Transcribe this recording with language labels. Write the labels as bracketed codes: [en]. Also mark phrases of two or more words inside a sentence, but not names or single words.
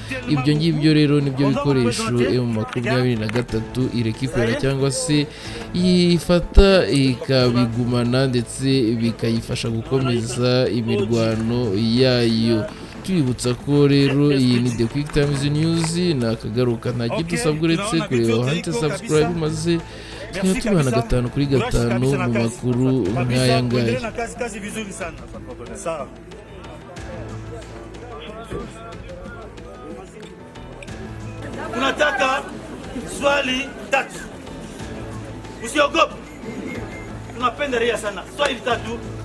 [rw] Ibyo ngibyo rero nibyo bikoresho M23 irekipera cyangwa se yifata ikabigumana ndetse bikayifasha gukomeza imirwano yayo. Twibutsa ko rero iyi ni The Quick Times News, nakagaruka nta kintu usabwa uretse kureba hanze subscribe maze tukaba tubana 5 kuri 5 mu makuru nk'aya ngaya. [sw] Tunataka swali tatu. Usiogope. Tunapendelea sana. Swali tatu.